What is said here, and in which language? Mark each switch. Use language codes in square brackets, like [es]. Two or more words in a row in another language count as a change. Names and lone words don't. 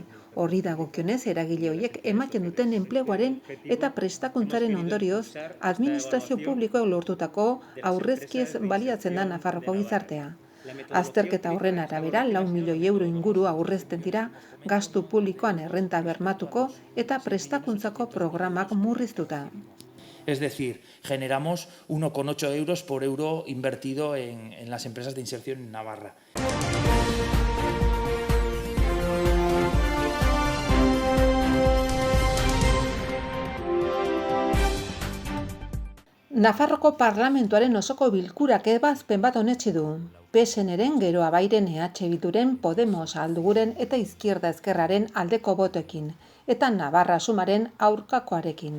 [eu] Horri dagokionez, eragile horiek ematen duten enpleguaren eta prestakuntzaren ondorioz, administrazio publikoek lortutako aurrezkiez baliatzen da Nafarroko gizartea. Azterketa horren arabera, 4 milioi euro inguru aurrezten dira gastu publikoan errenta bermatuko eta prestakuntzako programak murriztuta. [es] Es decir, generamos 1,8 euros por euro invertido en las empresas de inserción en Navarra. [eu] Nafarroko parlamentuaren osoko bilkurak ebazpen bat onetsi du. PSNren, gero Abairen, EH Bilduren, Podemos, Alduguren eta Izquierda Ezkerraren aldeko botoekin, eta Navarra Sumaren aurkakoarekin.